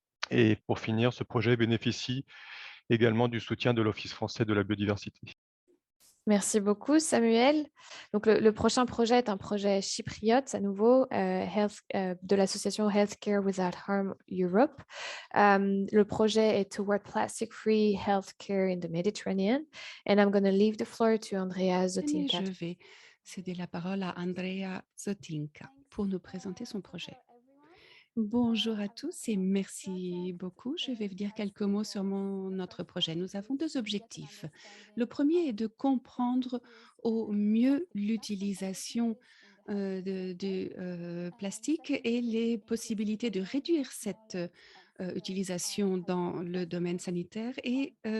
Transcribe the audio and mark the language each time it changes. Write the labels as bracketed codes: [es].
[fr] Et pour finir, ce projet bénéficie également du soutien de l'Office français de la biodiversité. Merci beaucoup, Samuel. Donc, le prochain projet est un projet chypriote, à nouveau, de l'association Healthcare Without Harm Europe. Le projet est Toward Plastic-Free Healthcare in the Mediterranean. [en] And I'm going to leave the floor to Andrea Zotinka. [fr] Je vais céder la parole à Andrea Zotinka pour nous présenter son projet. Bonjour à tous et merci beaucoup. Je vais vous dire quelques mots sur notre projet. Nous avons deux objectifs. Le premier est de comprendre au mieux l'utilisation du plastique et les possibilités de réduire cette utilisation dans le domaine sanitaire et